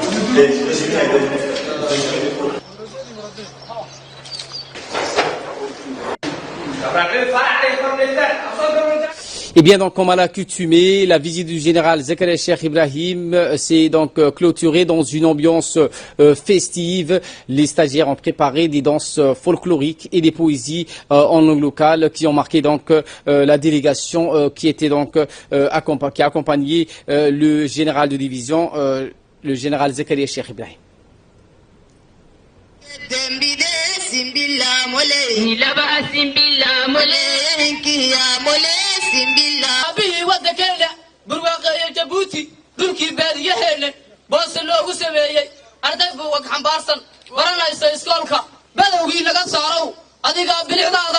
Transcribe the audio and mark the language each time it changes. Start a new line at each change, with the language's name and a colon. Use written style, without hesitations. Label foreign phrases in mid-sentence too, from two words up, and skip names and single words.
French: Et bien donc, comme à l'accoutumée, la visite du général Zakaria Cheikh Ibrahim s'est donc clôturée dans une ambiance festive. Les stagiaires ont préparé des danses folkloriques et des poésies en langue locale qui ont marqué donc la délégation qui était donc qui a accompagné le général de division, le général Zakaria Cheikh Ibrahim.
Somali: aabihii waddankeena burwaaqeeyo jabuuti dhulkii baadiyaheena boose loogu sameeyey arday buugag xambaarsan baranaysa iskoolka badowgii laga saarow adigaa bilicdaada